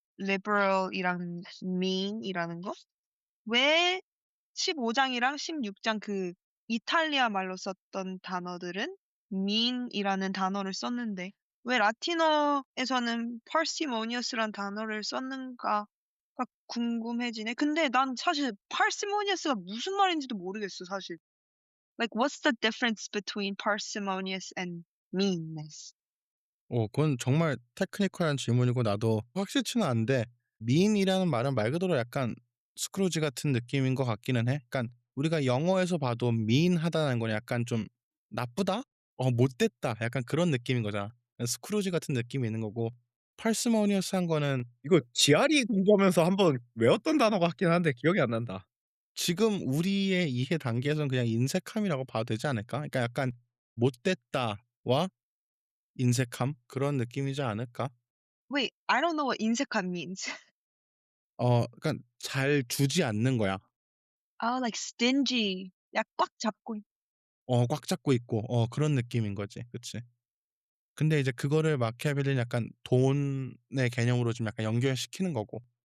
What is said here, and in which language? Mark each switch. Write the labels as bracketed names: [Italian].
[Korean] liberal이랑 mean이라는 거. 왜 15 장이랑 16장 그 이탈리아 말로 썼던 단어들은 mean이라는 단어를 썼는데 왜 라틴어에서는 parsimonious란 단어를 썼는가가 궁금해지네. 근데 난 사실 parsimonious가 무슨 말인지도 모르겠어, 사실. [English] Like what's the difference between parsimonious and meanness? [Korean] 그건 정말 테크니컬한 질문이고 나도 확실치는 않은데 미인이라는 말은 말 그대로 약간 스크루지 같은 느낌인 것 같기는 해. 그러니까 우리가 영어에서 봐도 미인하다는 건 약간 좀 나쁘다? 못됐다. 약간 그런 느낌인 거잖아. 스크루지 같은 느낌이 있는 거고 parsimonious 한 거는 이거 지아리 공부하면서 한번 외웠던 단어 같긴 한데 기억이 안 난다. 지금 우리의 이해 단계에서는 그냥 인색함이라고 봐도 되지 않을까? 그러니까 약간 못됐다와 인색함 그런 느낌이지 않을까? [English] Wait, I don't know what 인색함 means. [Korean] 그러니까 잘 주지 않는 거야. 아, [English] like stingy. [Korean] 야, 꽉 잡고 꽉 잡고 있고 그런 느낌인 거지. 그치. 근데 이제 그거를 마키아벨리는 약간 돈의 개념으로 좀 약간 연결시키는 거고.